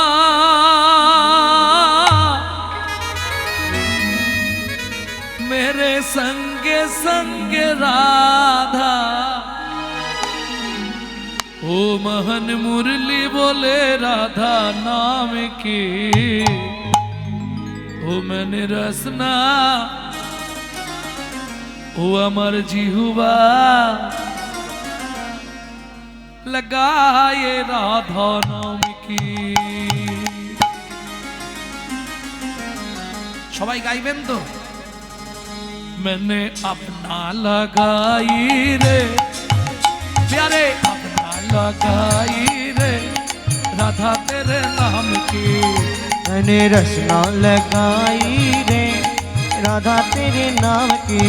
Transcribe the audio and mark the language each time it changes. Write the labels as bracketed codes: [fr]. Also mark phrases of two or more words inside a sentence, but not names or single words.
[hi] मेरे संगे संगे राधा, ओ महन मुरली बोले राधा नाम की, ओ मैंने रसना ओ अमर जिहुआ लगाए राधा नाम की। [bn] সবাই গাইবেন তো? [hi] मैंने अपना लगाई रे प्यारे, अपना लगाई रे राधा तेरे नाम की, मैंने रसना लगाई रे राधा तेरे नाम की।